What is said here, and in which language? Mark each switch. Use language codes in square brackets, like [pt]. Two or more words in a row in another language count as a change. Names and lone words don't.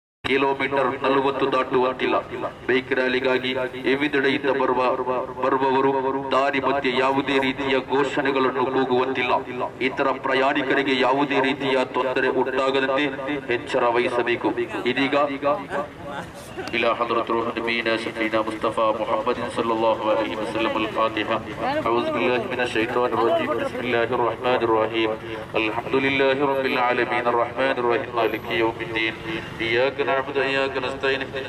[kn] ಕಿಲೋಮೀಟರ್ 40 ದಾಟುವಂತಿಲ್ಲ. ಬೈಕ್ ರ್ಯಾಲಿಗಾಗಿ ವಿವಿಧೆಡೆಯಿಂದ ಬರುವವರು ದಾರಿ ಮಧ್ಯೆ ಯಾವುದೇ ರೀತಿಯ ಘೋಷಣೆಗಳನ್ನು ಕೂಗುವಂತಿಲ್ಲ. ಇತರ ಪ್ರಯಾಣಿಕರಿಗೆ ಯಾವುದೇ ರೀತಿಯ ತೊಂದರೆ ಉಂಟಾಗದಂತೆ ಎಚ್ಚರ ವಹಿಸಬೇಕು. [ar] ಇದೀಗ إلى حضرة روح نبينا سيدنا مصطفى محمد صلى الله عليه وسلم الفاتحة. أعوذ بالله من الشيطان الرجيم. بسم الله الرحمن الرحيم. الحمد لله رب العالمين الرحمن الرحيم مالك يوم الدين إياك نعبد وإياك نستعين.